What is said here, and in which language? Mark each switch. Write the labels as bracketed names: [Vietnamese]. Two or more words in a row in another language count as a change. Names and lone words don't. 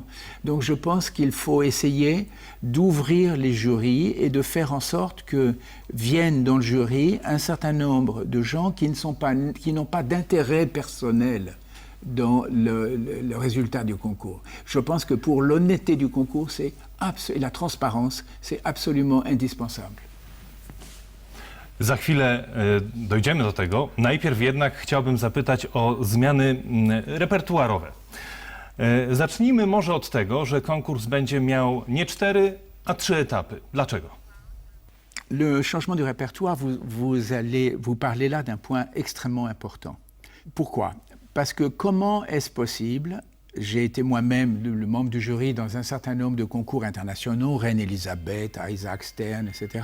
[French] Donc je pense qu'il faut essayer d'ouvrir les jurys et de faire en sorte que viennent dans le jury un certain nombre de gens qui n'ont pas d'intérêt personnel dans le résultat du concours. Je pense que pour l'honnêteté du concours et la transparence, c'est absolument indispensable. [Polish] Za chwilę dojdziemy do tego. Najpierw jednak chciałbym zapytać o zmiany repertuarowe. Zacznijmy może od tego, że konkurs będzie miał nie 4, a 3 etapy. Dlaczego? [French] Le changement du répertoire, vous parlez là d'un point extrêmement important. Pourquoi? Parce que comment est-ce possible? J'ai été moi-même le membre du jury dans un certain nombre de concours internationaux, Reine Elisabeth, Isaac Stern, etc.